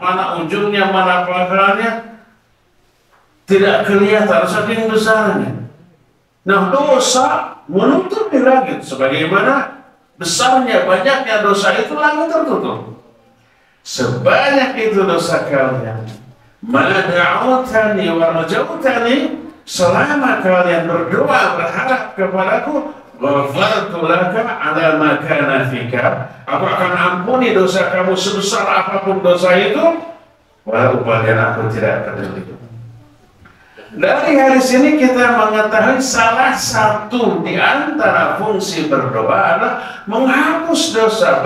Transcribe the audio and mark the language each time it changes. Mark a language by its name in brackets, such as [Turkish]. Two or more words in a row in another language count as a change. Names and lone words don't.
[Indonesian] Mana ujungnya, mana pangkalnya, tidak kelihatan, saking besarnya. Nah, dosa menutupi langit. Sebagaimana besarnya, banyaknya dosa itu, langit tertutup. Sebanyak itu dosa kalian, [Arabic] ما دعوتني ورجوتني, [Indonesian] selama kalian berdoa berharap kepadaku, [Arabic] غفرت لك على ما كان فيك, [Indonesian] aku akan ampuni dosa kamu sebesar apapun dosa itu, walau bagian aku tidak peduli. Dari hadis ini kita mengetahui salah satu di antara fungsi berdoa adalah menghapus dosa.